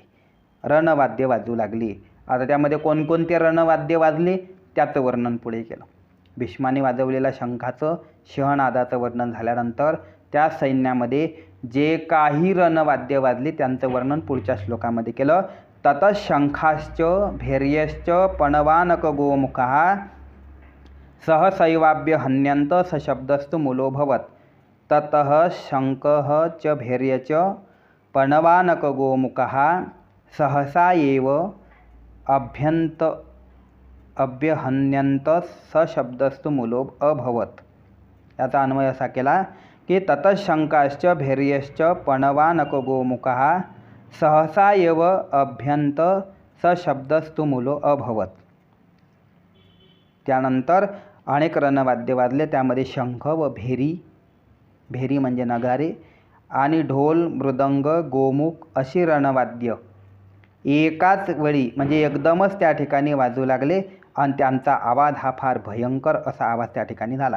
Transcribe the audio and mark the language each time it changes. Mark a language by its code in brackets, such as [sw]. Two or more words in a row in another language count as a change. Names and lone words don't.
[mr] रणवाद्य वाजू लागली. आता त्यामध्ये कोणकोणते रणवाद्य वाजले त्याचं वर्णन पुढे केलं. भीष्माने वाजवलेल्या शंखाचं शहनादाचं वर्णन झाल्यानंतर त्या सैन्यामध्ये जे काही रणवाद्य वाजली त्यांचं वर्णन पुढच्या श्लोकामध्ये केलं. [sa] ततः शंखाश्च भैर्यश्च पणवानक गोमुखः सहसैवाभ्य हन्यन्त सशब्दस्तु मूलो भवत्. ततः शंखः च भैर्य च पणवानक गोमुखः सहसा एव अभ्यहन्यन्त सशब्दस्तु मूलो अभवत्. [mr] याचा अन्वय असा केला की [sa] ततः शंखाश्च भैर्यश्च पणवानक गोमुखः सहसा एव अभ्यंत सशब्दस्तु मूलो अभवत्. [mr] त्यानंतर अनेक रणवाद्य वाजले, त्यामध्ये शंख व भेरी, भेरी म्हणजे नगारे, आणि ढोल, मृदंग, गोमुख अशी रणवाद्य एकाच वेळी म्हणजे एकदमच त्या ठिकाणी वाजू लागले आणि त्यांचा आवाज हा फार भयंकर असा आवाज त्या ठिकाणी झाला.